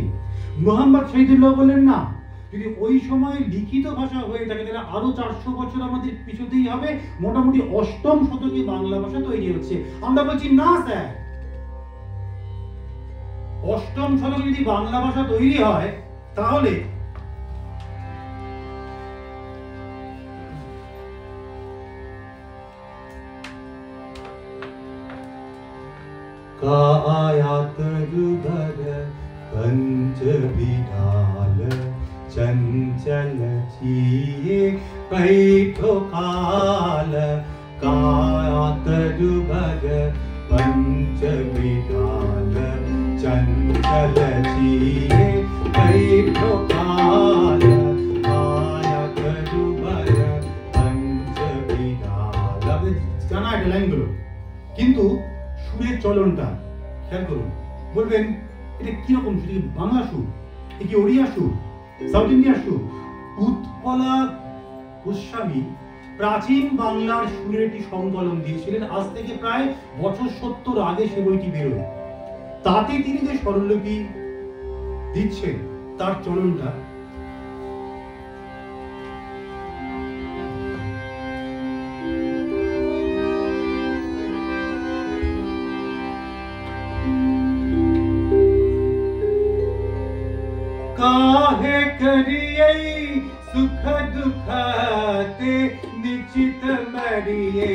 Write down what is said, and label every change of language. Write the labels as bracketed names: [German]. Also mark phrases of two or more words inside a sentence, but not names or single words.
[Bangla] মোহাম্মদ শহীদুল্লাহ বললেন না, যদি ওই সময় লিখিত ভাষা হয়ে থাকে তাহলে আরো 400 বছর আমাদের পিছুতেই হবে, মোটামুটি ৮ম শতকে বাংলা ভাষা তৈরি হচ্ছে। আমরা বলছি না স্যার, ৮ম শতকে যদি বাংলা ভাষা তৈরি হয় তাহলে কায়াত রুদর পঞ্চ বিডাল, চঞ্চল ছিএ কৈঠো কাল। কায়াত রুদর পঞ্চ বিডাল, চঞ্চল ছিএ কৈঠো কাল। কায়াত রুদর পঞ্চ বিডাল। জানা এটা লাইনগুলো, কিন্তু সুরের চলনটা খেয়াল করুন। বলবেন এটা কিরকম সুর? বাংলা সুর, এ কি ওড়িয়া সুর, সাউথ ইন্ডিয়া সুর? উৎপলা গোস্বামী প্রাচীন বাংলার সুরের একটি সংকলন দিয়েছিলেন, আজ থেকে প্রায় বছর ৭০ আগে সে বইটি বেরোয়। তাতে তিনি যে স্বরলিপি দিচ্ছেন তার চলনটা কাহে করিএ সুখ দুখতে নিশ্চিত মরিএ।